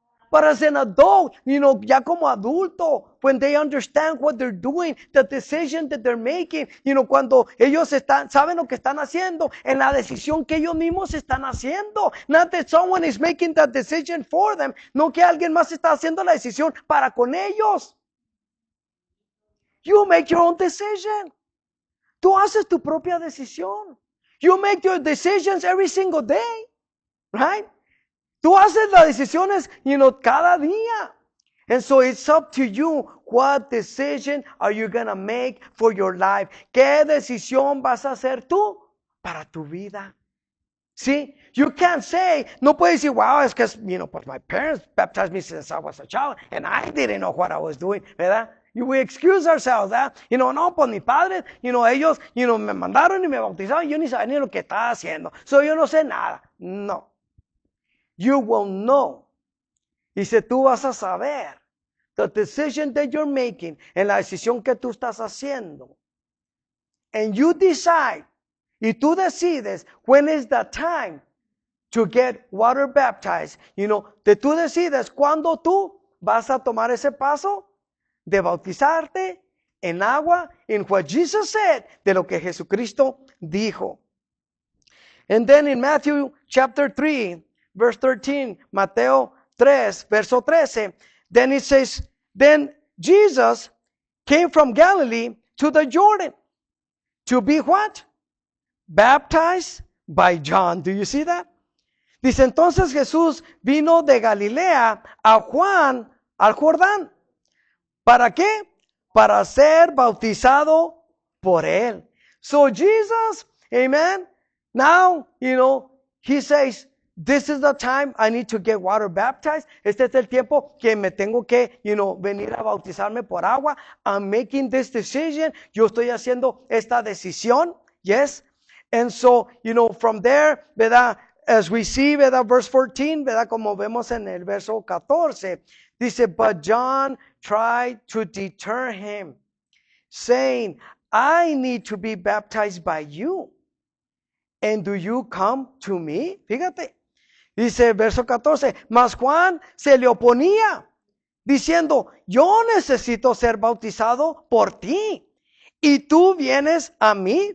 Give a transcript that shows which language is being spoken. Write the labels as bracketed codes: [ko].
[en] But as an adult, you know, [es] ya como adulto, when they understand what they're doing, the decision that they're making, you know, cuando ellos saben lo que están haciendo, en la decisión que ellos mismos están haciendo. [en] Not that someone is making that decision for them, [es] no que alguien más está haciendo la decisión para con ellos. [en] You make your own decision. [es] Tú haces tu propia decisión. [en] You make your decisions every single day, right? [es] Tú haces las decisiones, you know, cada día. [en] And so it's up to you. What decision are you going to make for your life? [es] ¿Qué decisión vas a hacer tú para tu vida? [en] See, you can't say, [es] no puedes decir, [en] wow, es que, you know, pues my parents baptized me since I was a child and I didn't know what I was doing, ¿verdad? [es] We excuse ourselves, ¿verdad? You know, no, pues mis padres, you know, ellos, you know, me mandaron y me bautizaron, yo ni sabía ni lo que estaba haciendo. So yo no sé nada. No. [en] You will know. [es] Dice, tú vas a saber [en] the decision that you're making, [es] en la decisión que tú estás haciendo. [en] And you decide, [es] y tú decides, [en] when is the time to get water baptized. [es] You know, tú decides cuándo tú vas a tomar ese paso de bautizarte en agua, [en] in what Jesus said, [es] de lo que Jesucristo dijo. [en] And then in Matthew chapter 3, verse 13, [es] Mateo 3, verso 13, [en] then it says, then Jesus came from Galilee to the Jordan to be what? Baptized by John. Do you see that? [es] Dice, entonces Jesús vino de Galilea a Juan, al Jordán. ¿Para qué? Para ser bautizado por él. [en] So Jesus, amen, now, you know, he says, this is the time I need to get water baptized. [es] Este es el tiempo que me tengo que, you know, venir a bautizarme por agua. [en] I'm making this decision. [es] Yo estoy haciendo esta decisión. [en] Yes. And so, you know, from there, ¿verdad? [es] As we see, ¿verdad? Verse 14, ¿verdad? Como vemos en el verso 14. [en] Dice, but John tried to deter him, saying, I need to be baptized by you. And do you come to me? Fíjate. [es] Dice verso 14, mas Juan se le oponía, diciendo, yo necesito ser bautizado por ti, y tú vienes a mí.